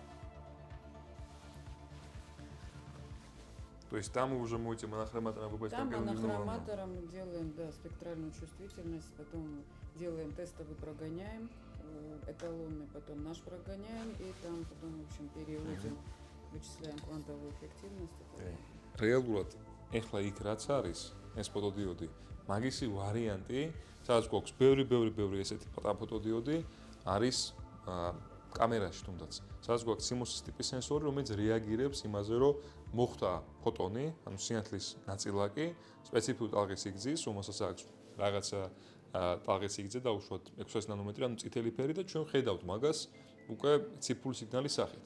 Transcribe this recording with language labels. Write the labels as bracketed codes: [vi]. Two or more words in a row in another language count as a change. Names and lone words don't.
[ru] То есть там мы уже можете монохроматором выбрать Там конкретную норму. монохроматором делаем, спектральную чувствительность, потом делаем тестовый, прогоняем эталонный, потом наш прогоняем, и там потом, в общем, переводим, вычисляем квантовую эффективность. [ka] რეალურად ეხლა იქ რაც არის ეს ფოტოდიოდი, მაგისი ვარიანტი, სადაც გვაქვს ბევრი ესეთი ფოტოდიოდი არის კამერაში თუნდაც. სადაც გვაქვს CMOS ტიპის სენსორი, რომელიც რეაგირებს იმაზე, რომ მოხდა ფოტონი, ანუ სინათლის ნაწილაკი, სპეციფიურ ტალღის სიგრძის, რომელსაც აქვს რაღაცა ტალღის სიგრძე დაუშვათ 600 ნანომეტრი, ანუ წითელი ფერი და ჩვენ ხედავთ მაგას უკვე ციფრული სიგნალის სახით.